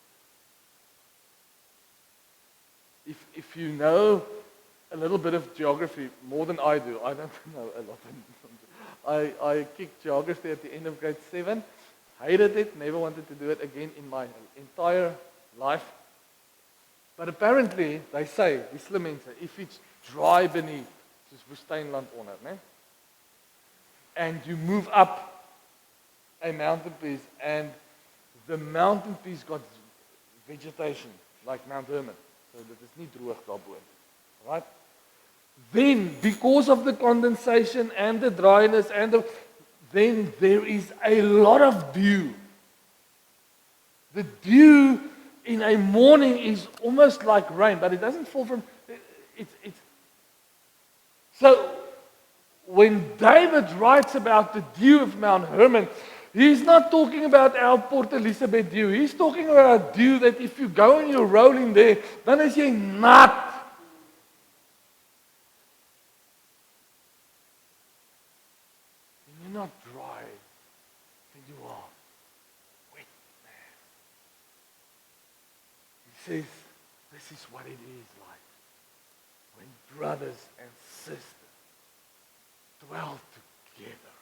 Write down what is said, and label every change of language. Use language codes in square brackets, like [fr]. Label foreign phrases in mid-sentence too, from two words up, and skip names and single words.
[en] If you know a little bit of geography, more than I do, I don't know a lot. I kicked geography at the end of grade 7. Hated it, never wanted to do it again in my entire life. But apparently, they say, [af] die slim mense, [en] if it's dry beneath, [af] soos woestynland onder, né? [en] And you move up a mountain piece, and the mountain piece got vegetation, like Mount Hermon. [af] So dit is nie droog daarbo. [en] Right? Then, because of the condensation and the dryness then there is a lot of dew. The dew in a morning is almost like rain, but it doesn't fall from it's so when David writes about the dew of Mount Hermon, he's not talking about our Port Elizabeth dew. He's talking about a dew that if you go and you're rolling there, [af] dan is jy nat. [en] You're not dry, and you are wet, man. He says, this is what it is like when brothers and sisters dwell together.